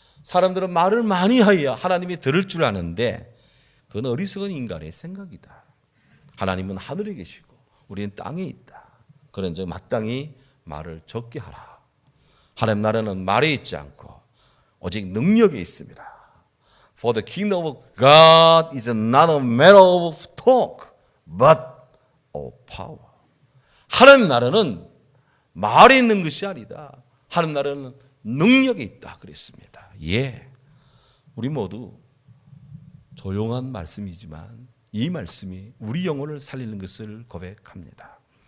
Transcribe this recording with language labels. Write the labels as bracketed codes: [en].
[ko] 사람들은 말을 많이 하여야 하나님이 들을 줄 아는데 그건 어리석은 인간의 생각이다. 하나님은 하늘에 계시고 우리는 땅에 있다. 그런즉 마땅히 말을 적게 하라. 하나님 나라는 말에 있지 않고 오직 능력에 있습니다. [en] For the kingdom of God is not a matter of talk, but of power. [ko] 하나님 나라는 말에 있는 것이 아니다. 하나님 나라는 능력에 있다 그랬습니다. 예, 우리 모두 조용한 말씀이지만 이 말씀이 우리 영혼을 살리는 것을 고백합니다.